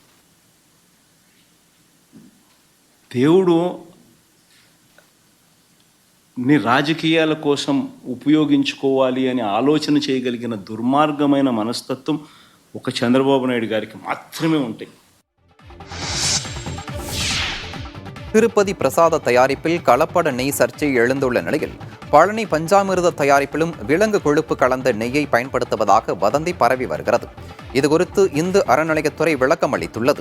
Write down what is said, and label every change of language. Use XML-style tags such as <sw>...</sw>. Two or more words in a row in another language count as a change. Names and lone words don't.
<te>దేవుడు నీ రాజకీయాల కోసం ఉపయోగించుకోవాలి అని ఆలోచన చేయగలిగిన దుర్మార్గమైన మనస్తత్వం ఒక చంద్రబాబు నాయుడు గారికి మాత్రమే ఉంటాయి.</te> <ta>திருப்பதி பிரசாத தயாரிப்பில் கலப்பட நெய் சர்ச்சை எழுந்துள்ள நிலையில் பழனி பஞ்சாமிர்த தயாரிப்பிலும் விலங்கு கொழுப்பு கலந்த நெய்யை பயன்படுத்துவதாக வதந்தி பரவி வருகிறது. இதுகுறித்து இந்து அறநிலையத்துறை விளக்கம் அளித்துள்ளது.</ta>